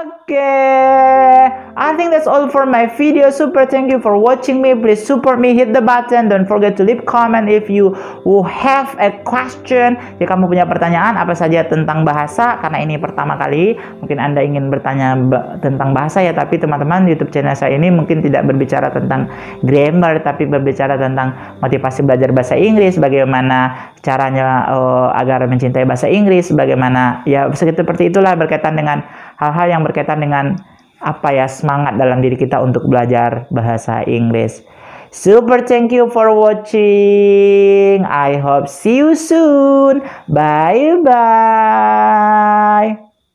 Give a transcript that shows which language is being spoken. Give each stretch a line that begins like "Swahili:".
English: Okay, I think that's all for my video. Super thank you for watching me. Please support me, hit the button. Don't forget to leave comment if you have a question.
Indonesian: Jika kamu punya pertanyaan apa saja tentang bahasa, karena ini pertama kali mungkin Anda ingin bertanya tentang bahasa ya, tapi teman-teman YouTube channel saya ini mungkin tidak berbicara tentang grammar, tapi berbicara tentang motivasi belajar bahasa Inggris, bagaimana caranya agar mencintai bahasa Inggris, bagaimana ya seperti itulah, berkaitan dengan hal-hal yang berkaitan dengan apa ya, semangat dalam diri kita untuk belajar bahasa Inggris.
English: Super thank you for watching. I hope see you soon. Bye bye.